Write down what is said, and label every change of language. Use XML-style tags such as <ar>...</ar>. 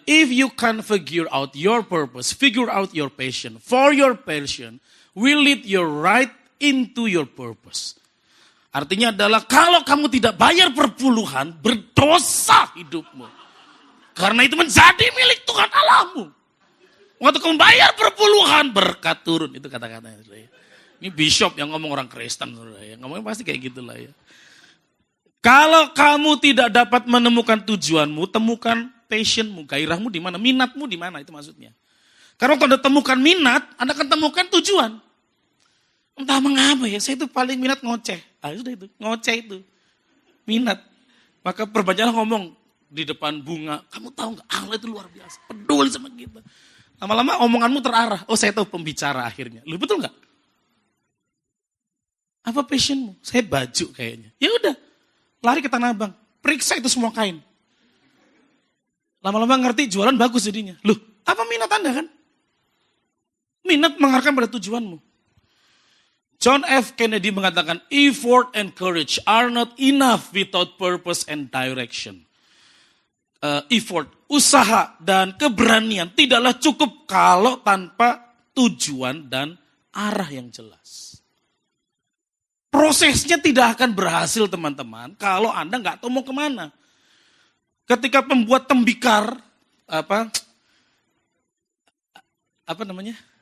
<en>If you can figure out your purpose, figure out your passion. For your passion will lead you right into your purpose.</en> <id>Artinya adalah kalau kamu tidak bayar perpuluhan, berdosa hidupmu. Karena itu menjadi milik Tuhan Allahmu. Waktu kamu bayar perpuluhan, berkat turun. Itu kata-katanya. Ini bishop yang ngomong orang Kristen. Yang ngomongnya pasti kayak gitulah ya. Kalau kamu tidak dapat menemukan tujuanmu, temukan passionmu, gairahmu di mana, minatmu di mana, itu maksudnya. Karena kalau Anda temukan minat, Anda akan temukan tujuan. Entah mengapa ya, saya itu paling minat ngoceh. Sudah itu, ngoceh itu. Minat. Maka perbanyaklah ngomong di depan bunga, kamu tahu nggak Allah itu luar biasa, peduli sama kita. Lama-lama omonganmu terarah, saya tahu pembicara akhirnya. Lu betul nggak? Apa passionmu? Saya baju kayaknya. Ya udah. Lari ke Tanah Abang, periksa itu semua kain. Lama-lama ngerti jualan bagus jadinya. Loh, apa minat Anda kan? Minat mengarahkan pada tujuanmu.</id> <en>John F. Kennedy mengatakan, effort and courage are not enough without purpose and direction.</en> <id>Effort, usaha, dan keberanian tidaklah cukup kalau tanpa tujuan dan arah yang jelas. Prosesnya tidak akan berhasil teman-teman kalau Anda nggak tahu mau kemana. Ketika pembuat tembikar, apa namanya?</id>